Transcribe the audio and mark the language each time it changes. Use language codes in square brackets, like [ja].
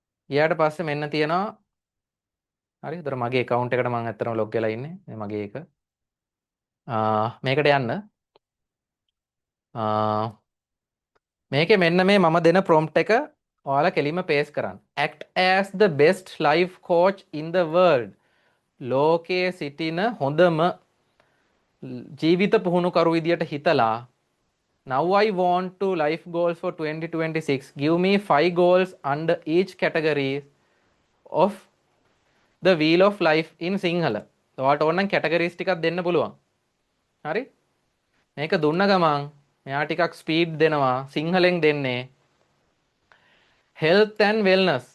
[si] ගියාට පස්සේ මෙන්න තියෙනවා හරි. ඒතර මගේ account එකට මම ඇත්තටම log වෙලා ඉන්නේ. මේ මගේ එක. මේකට යන්න. මේකේ මෙන්න මේ මම දෙන prompt එක ඔයාලා කෙලින්ම paste කරන්න. [en] Act as the best life coach in the world. [si] ලෝකයේ සිටින හොඳම ජීවිත පුහුණුකරු විදියට හිතලා [en] now I want to life goals for 2026. Give me 5 goals under each category of the wheel of life in Sinhala. [si] ඔයාලට ඕනනම් categories ටිකක් දෙන්න පුළුවන්. හරි? මේක දුන්න ගමන් මෙයා ටිකක් ස්පීඩ් දෙනවා. සිංහලෙන් දෙන්නේ health and wellness.